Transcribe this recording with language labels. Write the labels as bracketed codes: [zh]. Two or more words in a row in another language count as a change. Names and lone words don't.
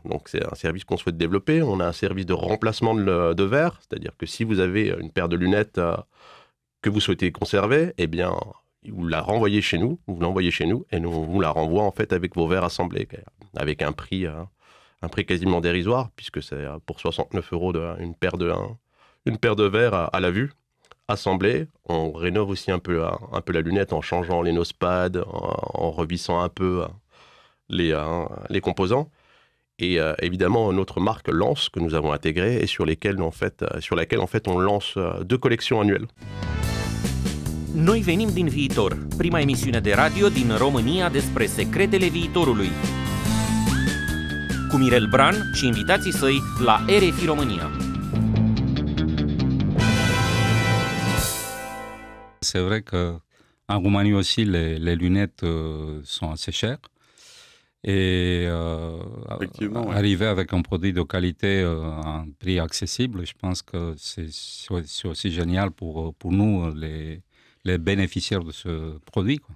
[fr] Donc, c'est un service qu'on souhaite développer. On a un service de remplacement de verre, c'est-à-dire que si vous avez une paire de lunettes que vous souhaitez conserver, eh bien, vous la renvoyez chez nous, vous l'envoyez chez nous, et nous, on vous la renvoie en fait avec vos verres assemblés, avec un prix quasiment dérisoire, puisque c'est pour 69 € une paire de verres à la vue, assemblés. On rénove aussi un peu la lunette en changeant les nosepads, en revissant un peu les composants. Et évidemment, notre marque Lance, que nous avons intégrée et sur laquelle en fait on lance 2 collections annuelles. [ro] Noi venim din viitor, prima emisiune de radio din România despre secretele viitorului. Cu Mirel Bran și invitații săi la RFI România. [fr] C'est vrai qu'en Roumanie aussi, les lunettes sont assez chères. Et arriver avec un produit de qualité à un prix accessible, je pense que c'est aussi génial pour nous, les bénéficiaires de ce produit, quoi.